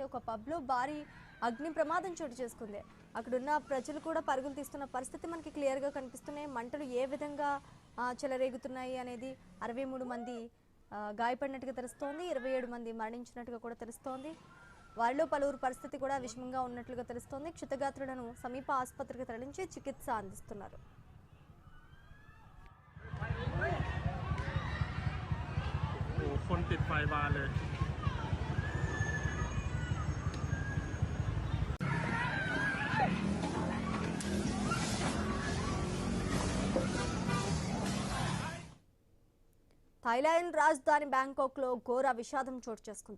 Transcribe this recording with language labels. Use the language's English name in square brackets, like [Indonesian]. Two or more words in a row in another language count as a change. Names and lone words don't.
[Telugu] ఒక పబ్ లో భారీ అగ్ని ప్రమాదం చోటు చేసుకుంది. అక్కడున్న ప్రజలు కూడా పరుగులు తీస్తున్న పరిస్థితి మనకి క్లియర్ గా కనిపిస్తున్నాయి. మంటలు ఏ విధంగా చెలరేగుతున్నాయి అనేది 63 మంది గాయపడినట్టుగా తెలుస్తోంది. 27 మంది మరణించినట్టుగా కూడా తెలుస్తోంది. వారిలో పలువురు పరిస్థితి కూడా విషమంగా ఉన్నట్లుగా తెలుస్తోంది. క్షతగాత్రులను సమీప ఆసుపత్రికి తరలించి చికిత్స అందిస్తున్నారు. [Thai] คนติดไฟบานเลย [Telugu] థాయిలాండ్ రాజధాని బ్యాంకాక్ లో ఘోర విషాదం చోటు చేసుకుంది.